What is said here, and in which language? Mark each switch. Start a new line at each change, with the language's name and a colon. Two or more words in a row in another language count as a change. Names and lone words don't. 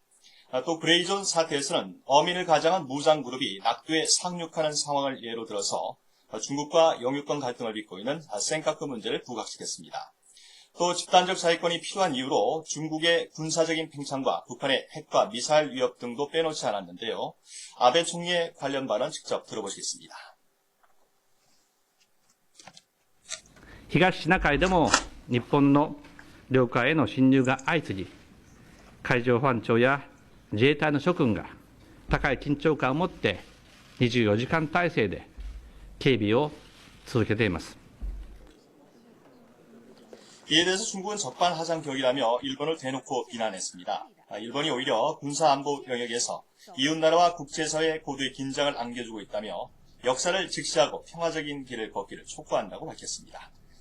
Korean: 또 그레이존 사태에서는 어민을 가장한 무장 그룹이 낙도에 상륙하는 상황을 예로 들어서 중국과 영유권 갈등을 빚고 있는 센카크 문제를 부각시켰습니다. 또 집단적 자위권이 필요한 이유로 중국의 군사적인 팽창과 북한의 핵과 미사일 위협 등도 빼놓지 않았는데요. 아베 총리의 관련 발언 직접 들어보시겠습니다.
Japanese: 東シナ海でも日本の領海への侵入が相次ぎ、海上保安庁や自衛隊の諸君が高い緊張感を持って24時間体制で警備を続けています。
Korean: 이에 대해서 중국은 적반하장격이라며 일본을 대놓고 비난했습니다. 일본이 오히려 군사안보 영역에서 이웃나라와 국제사회의 고도의 긴장을 안겨주고 있다며 역사를 직시하고 평화적인 길을 걷기를 촉구한다고 밝혔습니다.